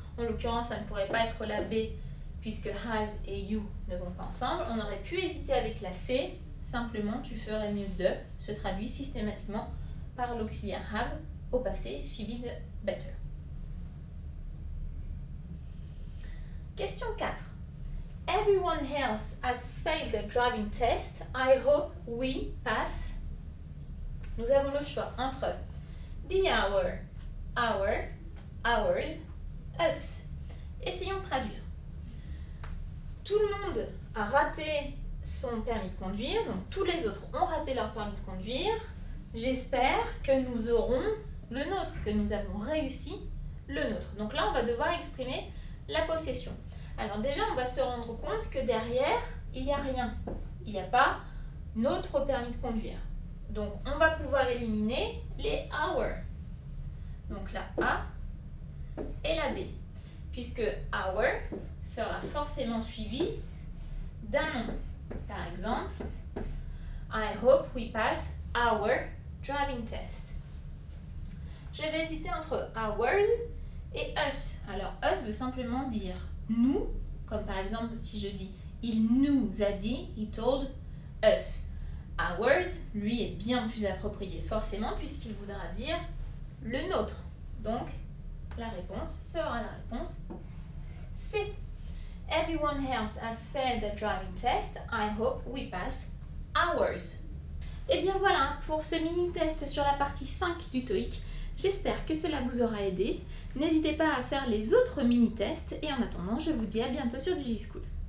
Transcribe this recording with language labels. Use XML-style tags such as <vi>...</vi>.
<fr>En l'occurrence, ça ne pourrait pas être la B puisque has et you ne vont pas ensemble. On aurait pu hésiter avec la C. Simplement, tu ferais mieux de se traduit systématiquement par l'auxiliaire have au passé suivi de better. Question 4.</fr> <en>Everyone else has failed the driving test. I hope we pass.</en> <fr>Nous avons le choix entre</fr> <en>the hour, our, ours, us.</en> <fr>Essayons de traduire. Tout le monde a raté son permis de conduire, donc tous les autres ont raté leur permis de conduire. J'espère que nous aurons le nôtre, que nous avons réussi le nôtre. Donc là, on va devoir exprimer la possession. Alors déjà, on va se rendre compte que derrière, il n'y a rien. Il n'y a pas notre permis de conduire. Donc, on va pouvoir éliminer les our. Donc la A et la B. Puisque our sera forcément suivi d'un nom. Par exemple,</fr> <en>I hope we pass our driving test.</en> <fr>Je vais hésiter entre ours et us. Alors, us veut simplement dire nous, comme par exemple si je dis il nous a dit,</fr> <en>he told us.</en> <fr>Ours, lui, est bien plus approprié forcément puisqu'il voudra dire le nôtre. Donc, la réponse sera la réponse C.</fr> <en>Everyone else has failed the driving test. I hope we pass ours.</en> <fr>Et bien voilà pour ce mini-test sur la partie 5 du TOEIC. J'espère que cela vous aura aidé. N'hésitez pas à faire les autres mini-tests et en attendant, je vous dis à bientôt sur DigiSchool.</fr>